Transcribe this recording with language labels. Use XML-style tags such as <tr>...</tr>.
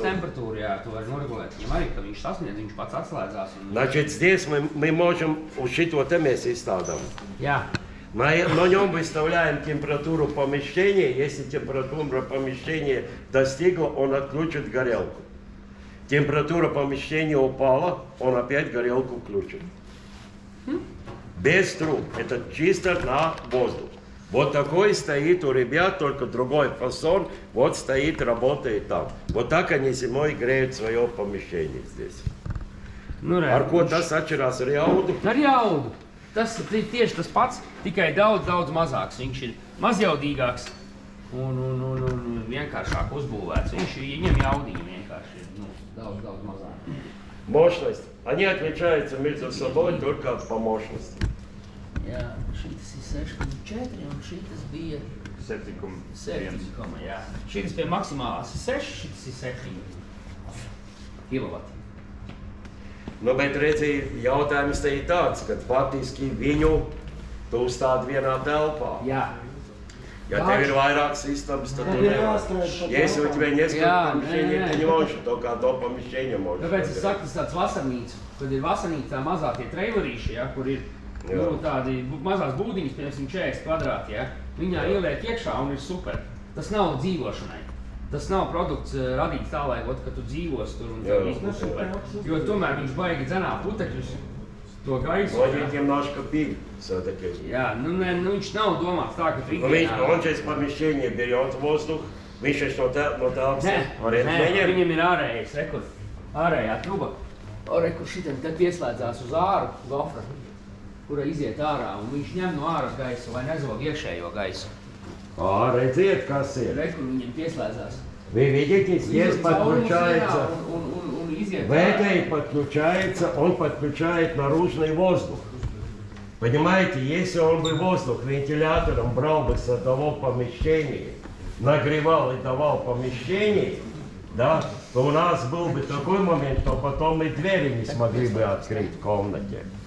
<lv>temperatūru, jā, tu vari noregulēt. Viņam arī, ka viņš sasniedz, viņš pats atslēdzās. Un...</lv> <ru>Значит, здесь мы можем, учитывая место ставим.</ru> <lv>Jā.</lv> <ru>На нем выставляем температуру помещения. Если температура помещения достигла, он отключит горелку. Температура помещения упала, он опять горелку включит. Без труб. Это чисто на воздух. Вот такой стоит у ребят, только другой фасон. Вот стоит, работает там. Вот так они зимой греют свое помещение здесь.</ru> <lv>Nu, re, Ar ko tas atšķirās ar jaudu? Ar jaudu. Tas ir tieši tas pats, tikai daudz mazāks. Viņš ir mazjaudīgāks un vienkāršāk uzbūvēts. Viņam jaudiņi vienkārši ir daudz mazāk.</lv> <ru>Мощность. Они отличаются между собой только по мощности.</ru> <lv>Jā, šitas ir 6,4 un šitas bija 7, jā. Šitas pie maksimālās ir 6, šitas ir 7 kilovati. Nu, bet redzi, jautājums te ir tāds, ka faktiski viņu tu uzstādi vienā telpā. Jā. Ja tev ir vairākas istabas, tad tu nevari.</lv> <ru>Если у тебя несколько помещений, ты не можешь только одно помещение можешь.</ru> <lv>Tāpēc es saku, tas tāds vasarnīca, kad ir vasarnīca tā mazā tie trailerīši, ja, kur ir tādi mazās būdiņas, piemēram, 40 kvadrāti, ja, viņā ieliek iekšā un ir super. Tas nav dzīvošanai. Tas nav produkts radīts tā, lai, ka tu dzīvos tur un tev viss būs super. Jo tomēr viņš baigi dzenā putekļus, to gaisu.</lv> <ru>Владит немножко пиль все-таки.</ru> <lv>Jā, viņš nav domāts tā, ka tu</lv> <ru>Он через помещение берет воздух,</ru> <lv>viņš no telpas. Nē, viņam ir ārējais rekurs, ārējā truba. Rekurs šitam te pieslēdzās uz āru gofra, kura iziet ārā, un viņš ņem no āras gaisu, lai nezog iekšējo gaisu. Redziet, kas ir. Rekur viņam pieslēdzās.</lv> <ru>Вы видите, здесь подключается, в этой подключается, он подключает наружный воздух. Понимаете, если он бы воздух вентилятором брал бы с одного помещения, нагревал и давал помещение, да, то у нас был бы такой момент, что потом мы двери не смогли бы открыть в комнате.</ru>